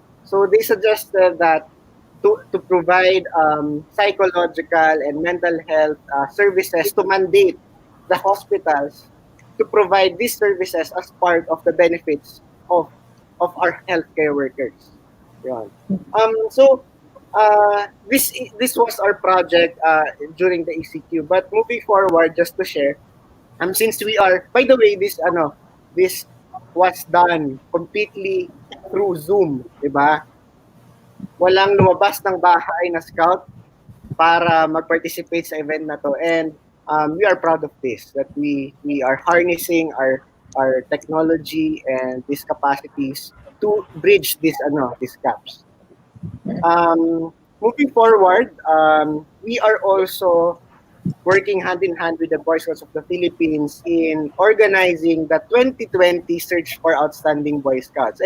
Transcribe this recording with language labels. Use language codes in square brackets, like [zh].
[en] So they suggested that to provide psychological and mental health services, to mandate the hospitals to provide these services as part of the benefits of our healthcare workers. Yun. So this was our project during the ECQ. But moving forward, just to share, since we are, by the way, this was done completely through Zoom, [tl] di ba? Walang lumabas ng bahay na scout para mag-participate sa event na to. [en] And we are proud of this, that we are harnessing our technology and these capacities to bridge these gaps. Moving forward, we are also working hand in hand with the Boy Scouts of the Philippines in organizing the 2020 Search for Outstanding Boy Scouts.